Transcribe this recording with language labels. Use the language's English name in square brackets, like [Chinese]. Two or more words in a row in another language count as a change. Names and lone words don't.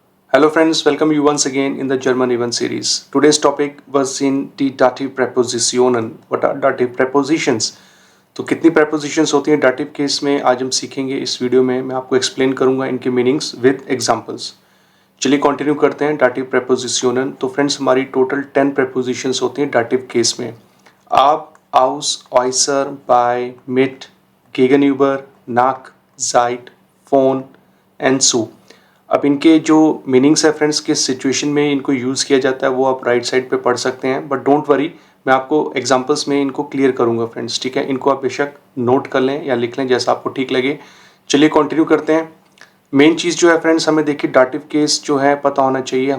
[English] Hello friends, welcome you once again in the German event series. Today's topic was [German] in die Dative Präpositionen. [English] What are Dative Prepositions? [Hindi] तो कितनी prepositions होती हैं dative केस में आज हम सीखेंगे इस वीडियो में। मैं आपको एक्सप्लेन करूंगा इनके मीनिंग्स [English] with examples. [Hindi] चलिए कंटिन्यू करते हैं [German] Dative Präpositionen। [Hindi] तो फ्रेंड्स हमारी टोटल 10 prepositions होती हैं dative केस में। आप, [German] aus, äußer, bei, mit, gegenüber, nach, seit, von and zu। [Hindi] अब इनके जो मीनिंग्स है फ्रेंड्स किस सिचुएशन में इनको यूज़ किया जाता है वो आप [English] right side [Hindi] पे पढ़ सकते हैं, [English] but don't worry, [Hindi] मैं आपको एग्जांपल्स में इनको क्लियर करूंगा फ्रेंड्स। ठीक है, इनको आप बेशक नोट कर लें या लिख लें जैसा आपको ठीक लगे। चलिए कंटिन्यू करते हैं। मेन चीज़ जो है फ्रेंड्स, हमें देखिए [English] dative case [Hindi] जो है पता होना चाहिए।